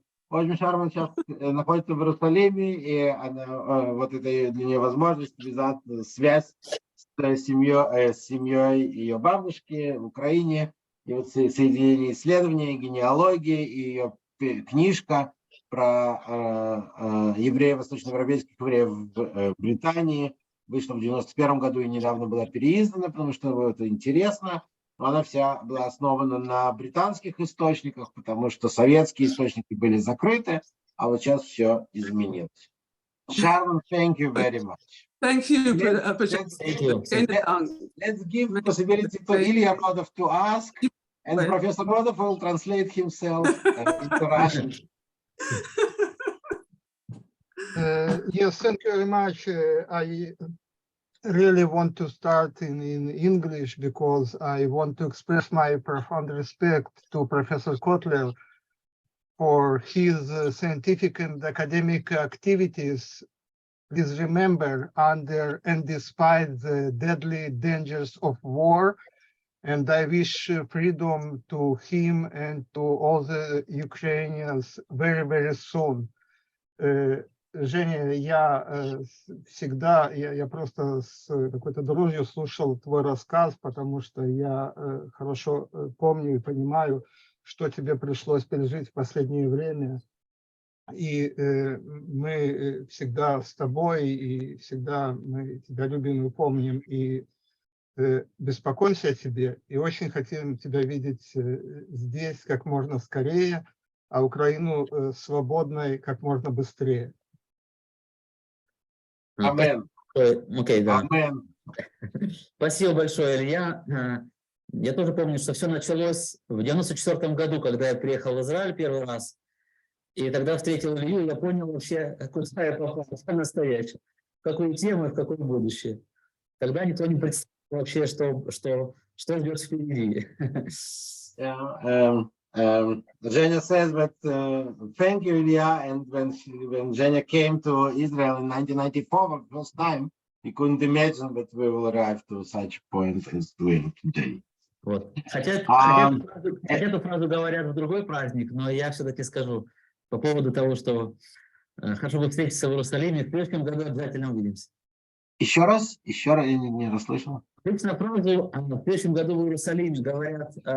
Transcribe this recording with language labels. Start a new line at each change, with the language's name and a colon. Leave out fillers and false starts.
Russian: Очень Шарман сейчас находится в Иерусалиме, и она, вот это для нее возможность связь с семьей ее бабушки в Украине, и вот соединение исследования, генеалогии, и ее книжка про евреев, восточноевропейских евреев в Британии, вышла в 91 году и недавно была переиздана, потому что это интересно. Но она вся была основана на британских источниках, потому что советские источники были закрыты, а вот сейчас все изменилось.
English: Sharon, thank you very much. Thank you, Thank you. Let's give possibility to Ilya Rodov to ask, and Professor Rodov will translate himself into Russian. Yes, thank you very much. I really want to start in English because I want to express my profound respect to Professor Kotler for his scientific and academic activities. Please remember, under and despite the deadly dangers of war, and I wish freedom to him and to all the Ukrainians very, very soon.
Russian: Женя, я всегда, я просто с какой-то дрожью слушал твой рассказ, потому что я хорошо помню и понимаю, что тебе пришлось пережить в последнее время. И мы всегда с тобой, и всегда мы тебя любим и помним, и беспокоимся о тебе, и очень хотим тебя видеть здесь как можно скорее, а Украину свободной как можно быстрее. Амен. Окей, да. Амен. Спасибо большое, Илья. Я тоже помню, что все началось в 94 году, когда я приехал в Израиль первый раз. И тогда встретил Илью, я понял вообще, куда я попал, по-настоящему. В какую тему и в какое будущее. Тогда никто не представлял вообще, что ждет впереди.
English: Zhenya says that thank you, Ilya. And when Zhenya came to Israel in 1994 for the first time, he couldn't imagine that we will arrive to such a point as doing today.
Russian: Вот. Хотя эту фразу говорят в другой праздник, но я все-таки скажу по поводу того, что хорошо бы встретиться в Иерусалиме, в следующем году обязательно увидимся. Еще раз, я не расслышал. Обычно фразу в следующем году в Иерусалиме говорят...